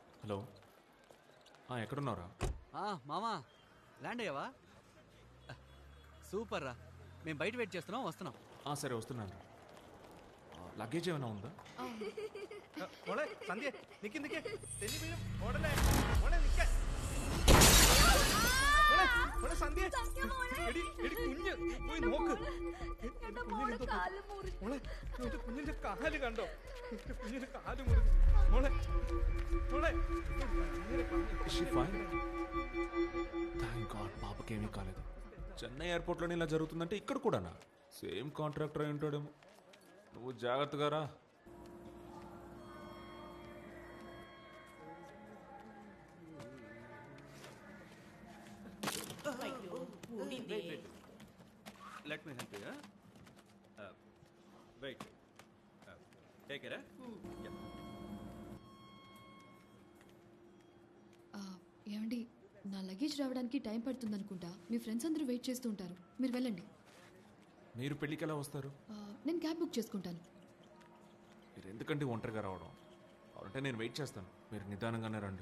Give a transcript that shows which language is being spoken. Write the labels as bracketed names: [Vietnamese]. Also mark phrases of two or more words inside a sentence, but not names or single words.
[Telugu] హలో, ఎక్కడున్నారా? మామా ల్యాండ్ అయ్యావా? సూపర్ రా, మేము బయట వెయిట్ చేస్తున్నాం, వస్తున్నాం. సరే వస్తున్నాను. లగేజ్ ఏమైనా ఉందా? [Malayalam] సంధ్య സംധ്യ എടി എടി കുഞ്ഞ് പോയി നോക്ക്. എന്റെ കുഞ്ഞിന്റെ കാല് കണ്ടോ? എന്റെ കുഞ്ഞിന്റെ കാല് മുറിഞ്ഞു. മോളെ മോളെ [English] Thank God [Telugu] పాపకి ఏమీ కాలేదు. చెన్నై ఎయిర్పోర్ట్లోనే ఇలా జరుగుతుందంటే ఇక్కడ కూడానా? [English] same contractor [Telugu] అయి ఉంటాడేమో. నువ్వు జాగ్రత్తగా రా. [English] Let me help you. Wait. Take it. Yeah. [Telugu] ఏమండి, నా లగేజ్ రావడానికి టైం పడుతుంది అనుకుంటా. మీ ఫ్రెండ్స్ అందరూ వెయిట్ చేస్తూ ఉంటారు, మీరు వెళ్ళండి. మీరు పెళ్ళికి ఎలా వస్తారు? నేను క్యాబ్ బుక్ చేసుకుంటాను. మీరు ఎందుకంటే ఒంటరిగా రావడం? అంటే నేను వెయిట్ చేస్తాను, మీరు నిదానంగానే రండి.